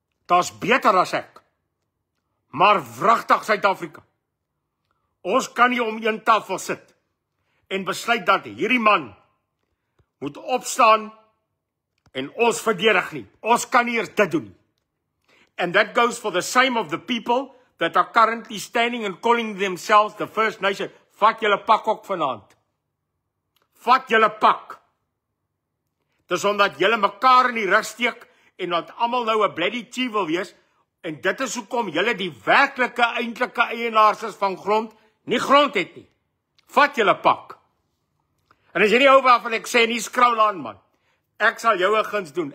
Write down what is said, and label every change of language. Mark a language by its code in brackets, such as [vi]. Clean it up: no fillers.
[af] Daar's beter as ek. Maar wragtig Suid-Afrika. Ons kan nie om een tafel sit en besluit dat hierdie man moet opstaan en ons verdedig nie. Ons kan nie eers dit doen nie. [en] And that goes for the same of the people that are currently standing and calling themselves the First Nation. [af] Vat julle pak ook vanaand. Vat julle pak. Dis omdat julle mekaar in die rug steek en dat almal nou 'n bloody chief wil wees, en dit is hoekom julle die werklike, eintlike eienaars is van grond, nie grond het nie. Vat julle pak. En as jy nie hou waarvan ek sê, nie skraal aan, man. Ek sal jou 'n guns doen.